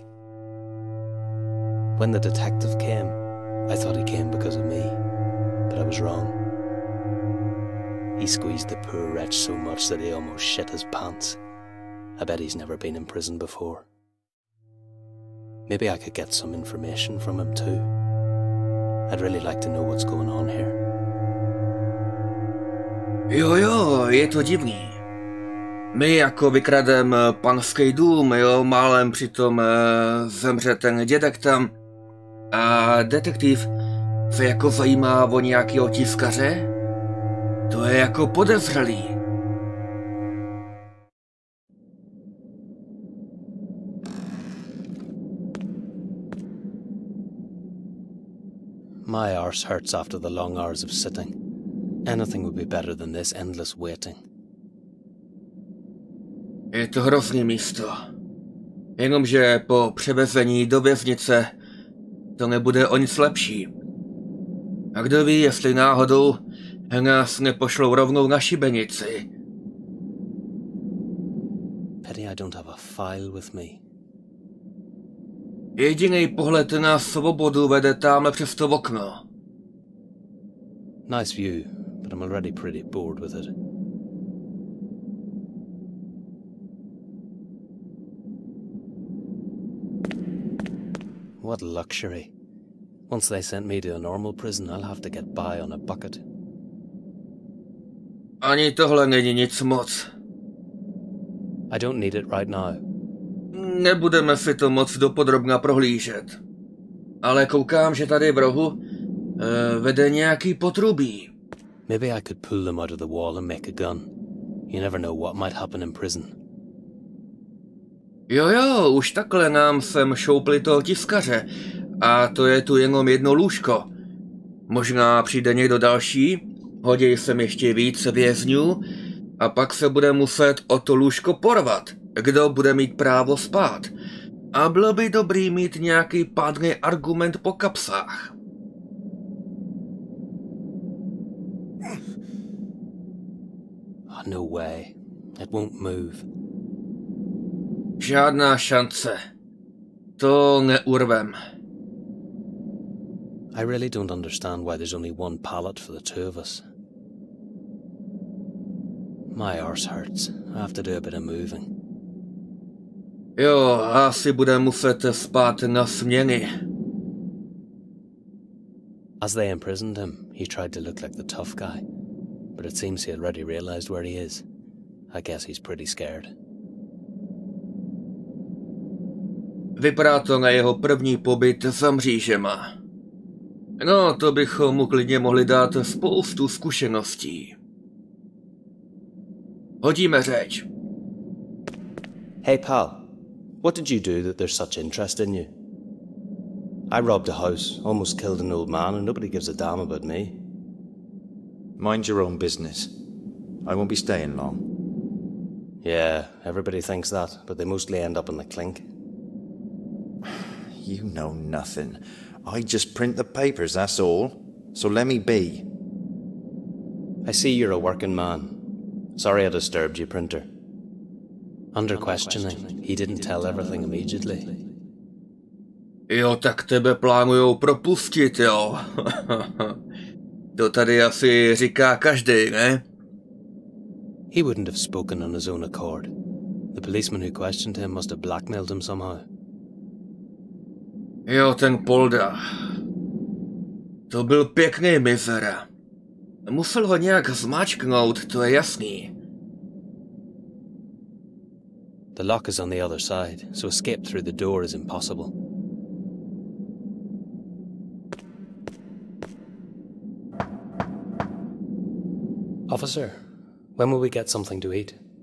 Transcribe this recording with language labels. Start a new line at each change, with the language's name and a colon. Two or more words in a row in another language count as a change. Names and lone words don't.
English: When the detective came, I thought he came because of me, but I was wrong. He squeezed the poor wretch so much that he almost shit his pants. I bet he's never been in prison before. Maybe I could get some information from him too. I'd really like to know what's going on here.
Czech: Jo, je to divný. My jako vykradem panský dům, jo, málem přitom zemře ten dědek tam. A detektiv se jako zajímá o nějakýho tiskaře? To je jako podezřelý.
English: My arse hurts after the long hours of sitting. Anything would be better than this endless waiting.
Czech: Je to hrozný místo. Jenomže po převezení do věznice to nebude o nic lepší. A kdo ví, jestli náhodou nás nepošlou rovnou na šibenici.
English: Pity I don't have a file with me.
Czech: Jediný pohled na svobodu vede tamhle přes to okno.
English: Nice view, but I'm already pretty bored with it. What luxury. Once they sent me to a normal prison, I'll have to get by on a bucket.
Czech: Ani tohle není nic moc.
English: I don't need it right now.
Czech: Nebudeme si to moc dopodrobna prohlížet. Ale koukám, že tady v rohu vede nějaký potrubí.
English: Maybe I could pull them out of the wall and make a gun. You never know what might happen in prison.
Czech: Jo, už takhle nám sem šoupli toho tiskaře. A to je tu jenom jedno lůžko. Možná přijde někdo další, hodí sem ještě víc vězňů a pak se bude muset o to lůžko porvat. Kdo bude mít právo spát? A bylo by dobrý mít nějaký pádný argument po kapsách.
English: Oh, no way. It won't move.
Czech: Žádná šance. To neurvem.
English: I really don't understand why there's only one pallet for the two of us. My arse hurts. I have to do a bit of moving.
Czech: Jo, asi bude muset spát na směny.
English: As they imprisoned him, he tried to look like the tough guy, but it seems he already realized where he is. I guess he's pretty scared.
Czech: Vypadá to na jeho první pobyt za mřížema. No, to bychom mu klidně mohli dát spoustu zkušeností. Hodíme řeč.
English: Hey pal, what did you do that there's such interest in you? I robbed a house, almost killed an old man, and nobody gives a damn about me. Mind your own business. I won't be staying long. Yeah, everybody thinks that, but they mostly end up in the clink. You know nothing. I just print the papers, that's all. So let me be. I see you're a working man. Sorry I disturbed you, printer. Under questioning, he didn't tell everything immediately.
Czech: Jo, tak tebe plánujou propustit, jo. To tady asi říká každý, ne?
English: He wouldn't have spoken on his own accord. The policeman who questioned him must have blackmailed him somehow.
Czech: Jo, ten Polda. To byl pěkný mizera. Musel ho nějak zmáčknout, to je jasný.
English: The lock is on the other side, so escape through the door is impossible. Officer, when will we get something to eat?